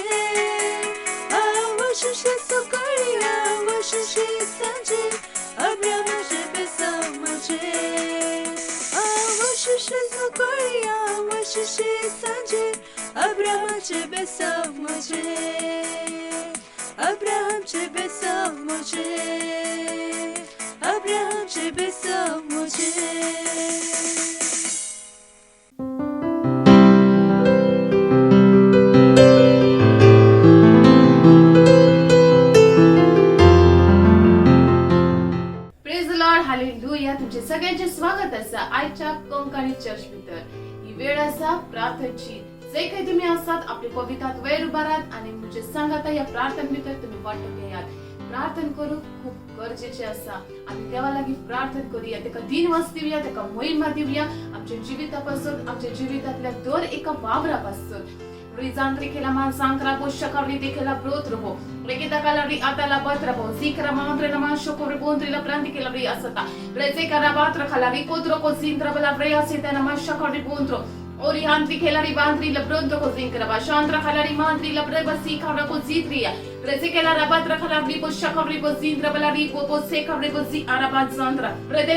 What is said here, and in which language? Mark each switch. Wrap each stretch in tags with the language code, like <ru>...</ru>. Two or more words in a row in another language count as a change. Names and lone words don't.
<kok>Awashishi Sokari Awashishi Sanjay Abraham Chibesa Moje Awashishi Sokari Awashishi Sanjay Abraham Chibesa Moje Abraham Chibesa Moje Abraham Chibesa Moje तुमचे सगळ्यांचे स्वागत असा आजच्या कोंकणी चर्च भितर ही वेळ असा प्रार्थनेची जे काही तुम्ही आसात आपले पवित्रात वयर उभारात आणि म्हणजे सांगात या प्रार्थने भितर तुम्ही वाटून घेयात प्रार्थना करू खूप गरजेचे असा आम्ही देवा लागीं प्रार्थना करूया तेका दिनवास दिवया तेका महिमा दिवया आमच्या जिवितापासून आमच्या जिवितातल्या दर एका वावरापासून Rizantri che la mansancra boscia carlite che la brotrobo Regita calari atala batrabo Zikra mantre la mancho corribontri la planti che la riasata Reze carabatra calari potro cosintra la brea seta la mancha corribontro Oriantri che la ribantri la pronto cosintra Bashantra calari mantri la breva si cabra cositria Reze che la rabatra calari boscia corribo zintra la ribo bosse corribo zi arabazantra Redena</kok>